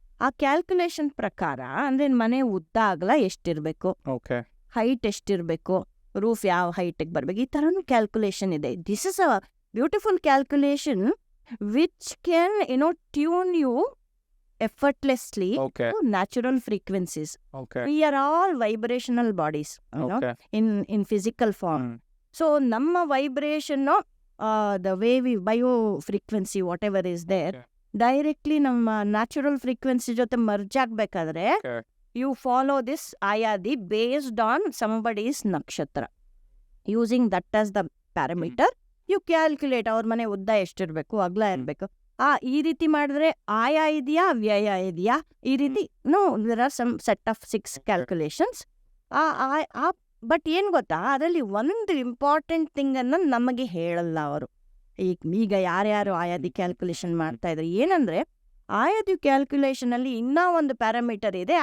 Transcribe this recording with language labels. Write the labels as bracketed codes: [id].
[kn] ಆ ಕ್ಯಾಲ್ಕುಲೇಷನ್ ಪ್ರಕಾರ ಅಂದ್ರೆ ಮನೆ ಉದ್ದ ಅಗಲ ಎಷ್ಟಿರ್ಬೇಕು, ಹೈಟ್ ಎಷ್ಟಿರ್ಬೇಕು, ರೂಫ್ ಯಾವ ಹೈಟಿಗೆ ಬರ್ಬೇಕು, ಈ ತರನು ಕ್ಯಾಲ್ಕುಲೇಷನ್ ಇದೆ. [en] This is a beautiful calculation which can tune you effortlessly to natural frequencies. We are all vibrational bodies, in physical form. So namma vibration, the way we bio frequency whatever is there, directly [kn] namma natural frequency jothe merge agbekadre [en] you follow this ayadi based on somebody's nakshatra. Using that as the parameter, you calculate [kn] ಅವ್ರ ಮನೆ ಉದ್ದ ಎಷ್ಟಿರ್ಬೇಕು, ಅಗ್ಲ ಇರ್ಬೇಕು. ಈ ರೀತಿ ಮಾಡಿದ್ರೆ ಆಯ ಇದೆಯಾ ವ್ಯಯ ಇದೆಯಾ, ಈ ರೀತಿ [en] There are some set of 6 calculations. [kn] But ಏನ್ ಗೊತ್ತಾ, ಅದರಲ್ಲಿ ಒಂದು ಇಂಪಾರ್ಟೆಂಟ್ ಥಿಂಗ್ ಅನ್ನ ನಮಗೆ ಹೇಳಲ್ಲ ಅವರು. ಈಗ ಯಾರ್ಯಾರು ಆಯಾದಿ ಕ್ಯಾಲ್ಕುಲೇಷನ್ ಮಾಡ್ತಾ ಇದ್ರು, ಏನಂದ್ರೆ ಆಯಾದಿ ಕ್ಯಾಲ್ಕುಲೇಷನ್ ಅಲ್ಲಿ ಇನ್ನೂ ಒಂದು ಪ್ಯಾರಾಮೀಟರ್ ಇದೆ.